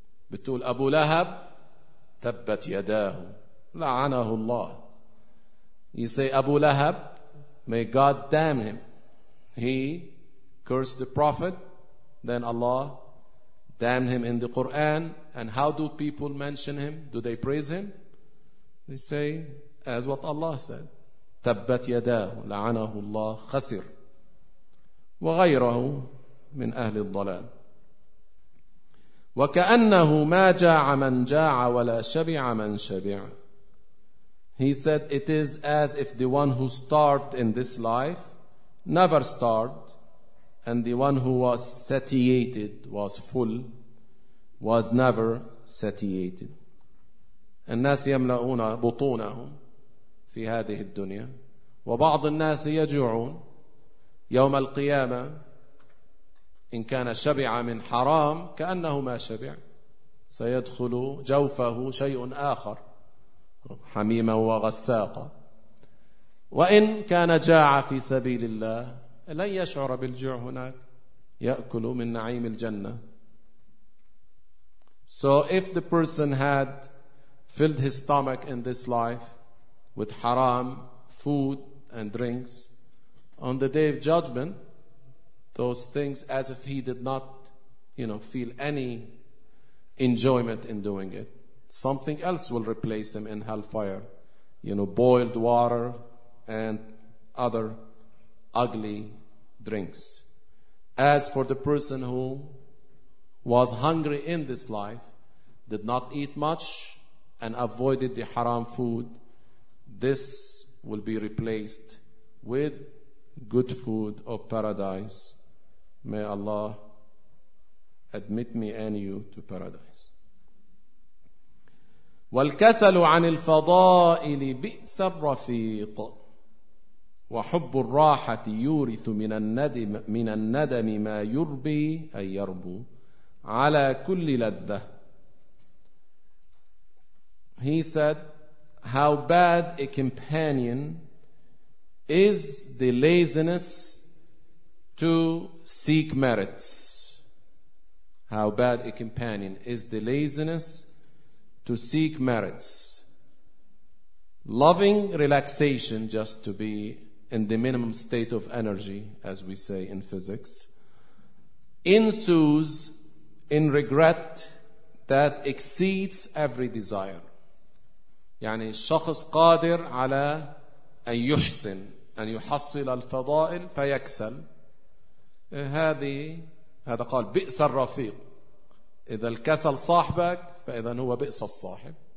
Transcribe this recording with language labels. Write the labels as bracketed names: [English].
[Arabic] Betul Abu Lahab, tabbat yadahu, la'anahullah. [English] You say, Abu Lahab, may God damn him. He cursed the Prophet, then Allah damned him in the Quran. And how do people mention him? Do they praise him? They say, as what Allah said, [Arabic] تَبَّتْ يَدَاهُ لَعَنَهُ اللَّهُ خَسِرْ وَغَيْرَهُ مِنْ أَهْلِ الضَّلَالِ وَكَأَنَّهُ مَا جَاعَ مَنْ جَاعَ وَلَا شَبِعَ مَنْ شَبِعَ. [English] He said, it is as if the one who starved in this life never starved, and the one who was satiated, was full, was never satiated. [Arabic] الناس يملؤون بطونهم في هذه الدنيا وبعض الناس يجوعون يوم القيامة إن كان شبع من حرام كأنه ما شبع، سيدخل جوفه شيء آخر، حميمة وغساقة. وإن كان جاع في سبيل الله لن يشعر بالجوع هناك، يأكل من نعيم الجنة. [English] So if the person had filled his stomach in this life with haram food and drinks, on the day of judgment, those things, as if he did not, you know, feel any enjoyment in doing it, something else will replace them in hellfire, you know, boiled water and other ugly drinks. As for the person who was hungry in this life, did not eat much and avoided the haram food, this will be replaced with good food of paradise. May Allah admit me and you to paradise. [Arabic] والكسل عن الفضائل بئس الرفيق وحب الراحة يورث من الندم ما يربي أي يربو على كل لذة. [English] He said, how bad a companion is the laziness to seek merits. How bad a companion is the laziness to seek merits. Loving relaxation just to be in the minimum state of energy, as we say in physics, ensues in regret that exceeds every desire. [Arabic] يعني الشخص قادر على أن يحسن أن يحصل الفضائل فيكسل. هذا قال بئس الرفيق، إذا الكسل صاحبك فإذا هو بئس الصاحب.